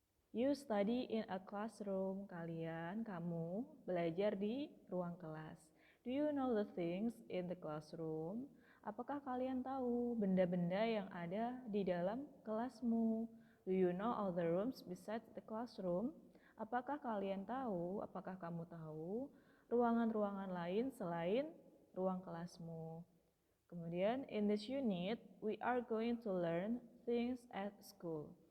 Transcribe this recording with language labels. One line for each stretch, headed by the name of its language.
English: You study in a classroom.
Indonesian: Kamu belajar di ruang kelas.
English: Do you know the things in the classroom?
Indonesian: Apakah kalian tahu benda-benda yang ada di dalam kelasmu?
English: Do you know all the rooms besides the classroom?
Indonesian: Apakah kamu tahu ruangan-ruangan lain selain ruang kelasmu?
English: Kemudian, in this unit, we are going to learn things at school.